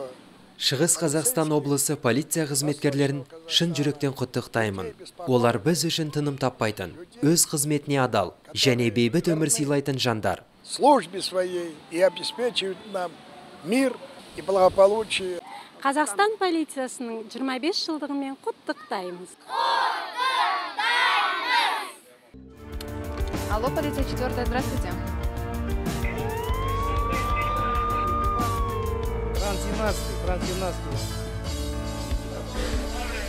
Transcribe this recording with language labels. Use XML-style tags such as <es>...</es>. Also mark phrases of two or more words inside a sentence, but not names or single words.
<kk>Шығыс Қазақстан облысы полиция қызметкерлерін шын жүректен құттықтаймын. Олар біз үшін тыным таппайтын, өз қызметіне адал және бейбіт өмір сыйлайтын жандар.</kk> <ru>Службе своей и обеспечивают нам мир и благополучие.</ru> <kk>Қазақстан полициясының 25 жылдығымен құттықтаймыз.</kk> <ru>Алло, полиция 4, здравствуйте. Франц 17.</ru>